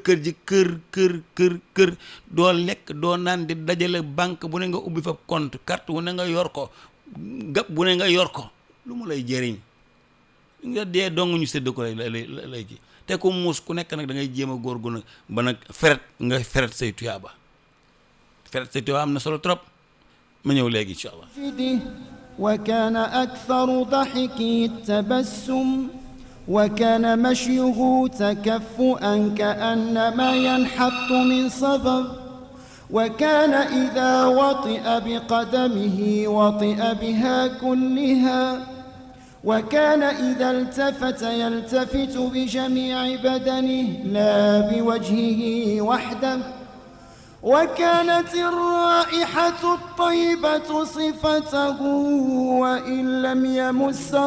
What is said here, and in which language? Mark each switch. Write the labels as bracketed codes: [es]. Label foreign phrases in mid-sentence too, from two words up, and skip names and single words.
[wo] kër doo lekk doo naan di dajale banque bu ne nga ubbi fa compte carte bu ne nga yor ko gab bu ne nga yor ko lu mu lay jëriñ nga dee dong ñu sédd ko lay ji te ku muus ku nekk nag da ngay jéem a góorgu nag ba nag feret say tuyaaba am na solo trop ma ñëw léegi [ar] إن شاء الله وكان أكثر ضحكه التبسم وكان مشيه تكفؤا كأنما ينحط من صبب وكان إذا وطئ بقدمه وطئ بها كلها وكان إذا التفت يلتفت بجميع بدنه لا بوجهه وحده وكانت الرائحة الطيبة صفته وإن لم يمس